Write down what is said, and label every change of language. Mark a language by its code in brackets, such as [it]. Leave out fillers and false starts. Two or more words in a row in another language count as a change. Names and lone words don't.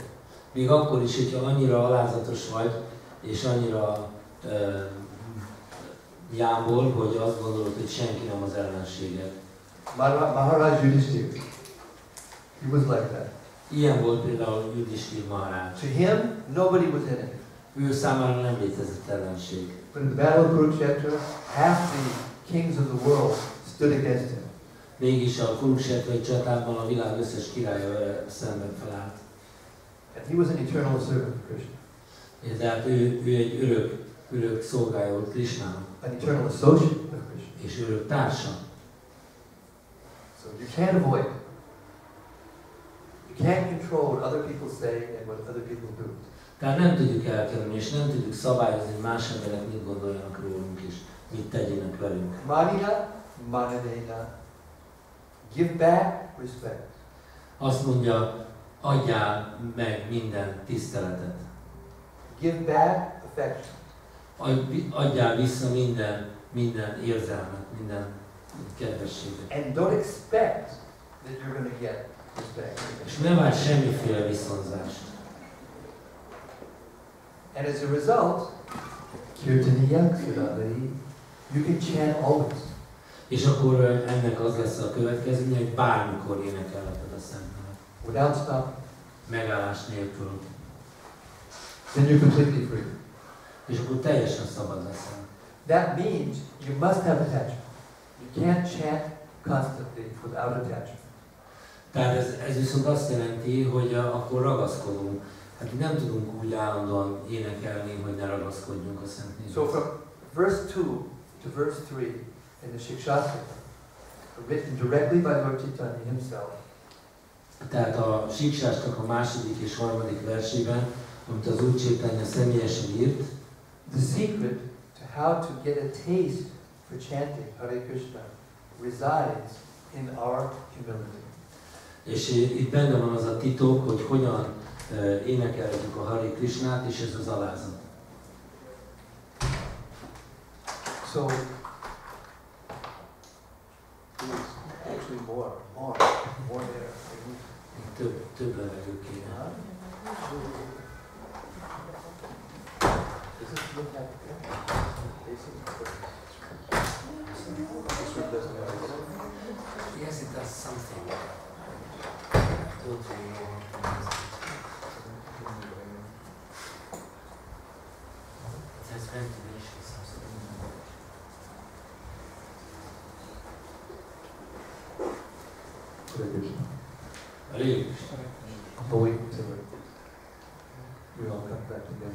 [hu] Még akkor is, hogyha annyira alázatos vagy, és annyira jámbor, hogy azt gondolod, hogy senki nem az ellenséged. [en] Maharaj Yudhishthira, he was like that. [hu] Ilyen volt például Yudhishthira Maharaj. [en] To him, nobody was enemy. [hu] Ő számára nem létezett ellenség. [en] But in the battle of Kurukshetra, half the kings of the world stood against him. [hu] Mégis a Kurukshetrai csatában a világ összes királya vele szemben felállt. [en] And he was an eternal servant of Krishna. [hu] Tehát ő egy örök szolgája volt Krishnának. [en] An eternal associate of Krishna. [hu] És örök társa. [en] So you can't avoid it. You can't control what other people say and what other people do. [hu] Tehát nem tudjuk elkerülni, és nem tudjuk szabályozni, hogy más emberek mit gondoljanak rólunk, és mit tegyenek velünk. [sa] Manina, mananena. [en] Give back respect. [hu] Azt mondja, adjál meg minden tiszteletet. [en] Give back affection. [hu] Adjál vissza minden érzelmet, minden kedvességet. [en] And don't expect that you're going to get respect. [hu] És ne várj semmiféle viszonzást. [en] And as a result, [sa] kirtaniya sudadai, [en] you can chant always. [hu] És akkor ennek az lesz a következménye, hogy bármikor énekelheted a Szent Nevet. [en] Without stopping. [hu] Megállás nélkül. [en] Then you're completely free. [hu] És akkor teljesen szabad leszel. [en] That means you must have attachment. You can't chant constantly without attachment. [hu] Tehát ez viszont azt jelenti, hogy akkor ragaszkodunk. Hát nem tudunk úgy állandóan énekelni, hogy ne ragaszkodjunk a Szent Névhez. [en] So from verse 2 to verse 3 in the Shikshastra, written directly by Lord Chaitanya himself. [hu] Tehát a Siksásnak a második és harmadik versében, amit az Úr Chaitanya személyesen írt, [en] The secret to how to get a taste for chanting Hare Krishna resides in our humility. [hu] És itt benne van az a titok, hogy hogyan énekeljük a Hare Krisnát, és ez az alázat. [en] So, actually more there. [hu] Több levegő kéne. [en] Does it look like this one doesn't have Yes, it does something. Don't really know how to use it. It has ventilation something. Hare Krishna. Hare Krishna. But wait until we all come back together.